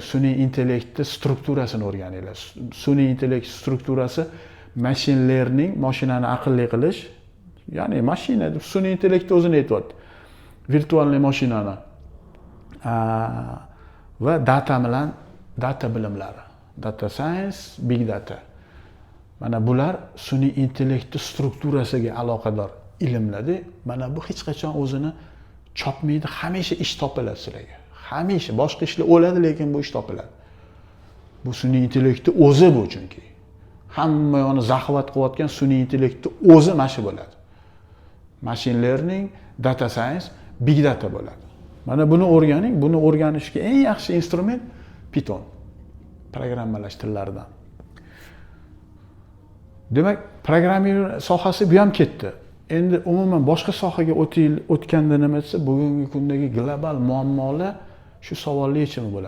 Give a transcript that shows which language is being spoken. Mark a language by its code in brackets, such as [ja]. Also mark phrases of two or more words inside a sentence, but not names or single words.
[uz] Sun'iy intellektni strukturasini o'rganinglar. Sun'iy intellekt strukturasi [en] machine learning, [uz] mashinani aqlli qilish, ya'ni mashina deb sun'iy intellekt o'zini aytibdi. Virtualniy mashinani va data bilan data bilimlari, [en] data science, big data. [uz] Mana bular sun'iy intellektni strukturasiga aloqador ilmlar-da. Mana bu hech qachon o'zini chopmaydi, hamisha ish topiladi sizlarga. Hamisha boshqa ishlar o'ladi, lekin bu ish topiladi. Bu sun'iy intellektni o'zi bu chunki. Hamma yo'ni zaxvat qilayotgan sun'iy intellektni o'zi mana shu bo'ladi. [en] Machine learning, data science, big data bo'ladi. [uz] Mana buni o'rganing, buni o'rganishga eng yaxshi instrument Python. Programmalash tillaridan. Demak, programming sohasi bu ham ketdi. Endi umuman boshqa sohaga o'tganda nima desa, bugungi kundagi global muammolar shu savollar yechimi bo'ladi.